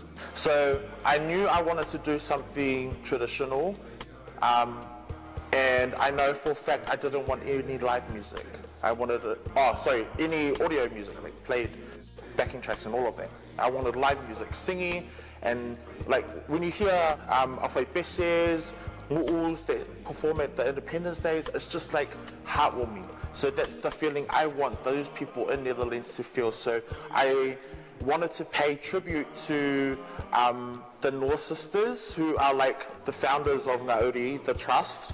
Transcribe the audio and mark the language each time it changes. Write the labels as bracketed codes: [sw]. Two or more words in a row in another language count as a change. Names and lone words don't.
[en] So I knew I wanted to do something traditional, and I know for a fact I didn't want any live music. I wanted any audio music, like played backing tracks and all of that. I wanted live music, singing, and like when you hear awhai peses, mu'us that perform at the Independence Days, it's just like heartwarming. So that's the feeling I want those people in Netherlands to feel. So I wanted to pay tribute to the North Sisters, who are like the founders of Ngā Uri, the trust.